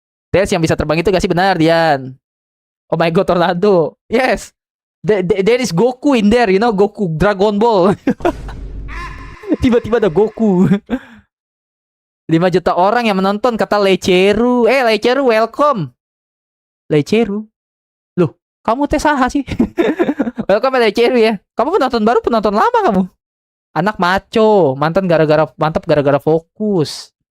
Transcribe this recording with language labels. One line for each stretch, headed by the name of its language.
Indonesian: Tails yang bisa terbang itu gak sih benar Dian?
English: Oh my god, Tornado. Yes. There is Goku in there, you know, Goku Dragon Ball.
Indonesian: Tiba-tiba ada Goku. 5 juta orang yang menonton kata Leceru. Leceru welcome. Leceru. Loh, kamu teh saha sih? Welcome Leceru ya. Kamu penonton baru, penonton lama kamu. Anak maco, mantap gara-gara fokus.